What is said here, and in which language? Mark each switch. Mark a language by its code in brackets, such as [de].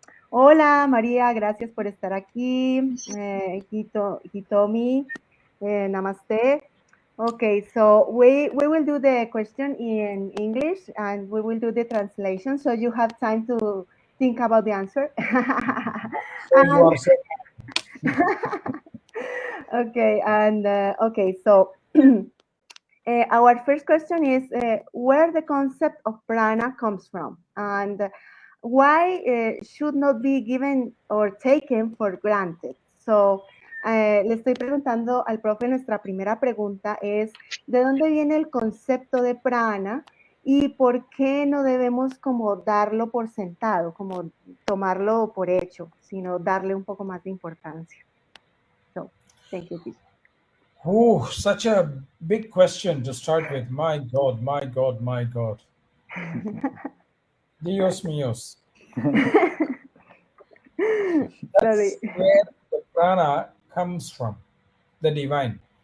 [es] Hola, María, gracias por estar aquí. [hi] Hitomi, namaste. [en] Okay, so we will do the question in English and we will do the translation, so you have time to think about the answer. So you are so Okay, and okay, so our first question is where the concept of prana comes from and why should not be given or taken for granted. [es] So, le estoy preguntando al profe, nuestra primera pregunta es, ¿de dónde viene el concepto de prana y por qué no debemos como darlo por sentado, como tomarlo por hecho, sino darle un poco más de importancia? [en] So, thank you, teacher. such a big question to start with. My God, my God, my God. [es] Dios míos. [en] That's Sorry. where the prana comes from, the divine.